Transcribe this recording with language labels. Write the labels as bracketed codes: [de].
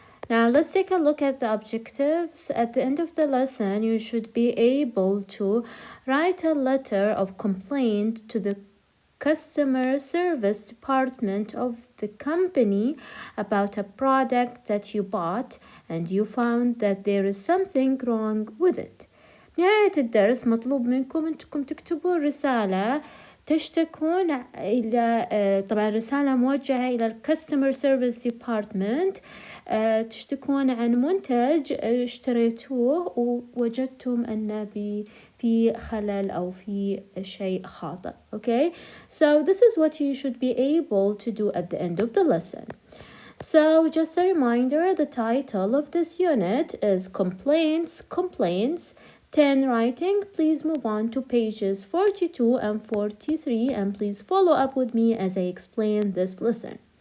[en] Now let's take a look at the objectives. At the end of the lesson, you should be able to write a letter of complaint to the customer service department of the company about a product that you bought and you found that there is something wrong with it. [ar] نهاية الدرس مطلوب منكم أنكم تكتبوا رسالة تشتكون إلى طبعا رسالة موجهة إلى [en] الكاستمر service department [ar] تشتكون عن منتج اشتريتوه ووجدتم أن في خلل أو في شيء خاطئ. [en] Okay, so this is what you should be able to do at the end of the lesson. So just a reminder, the title of this unit is Complaints, 10 writing. Please move on to pages 42 and 43 and please follow up with me as I explain this lesson.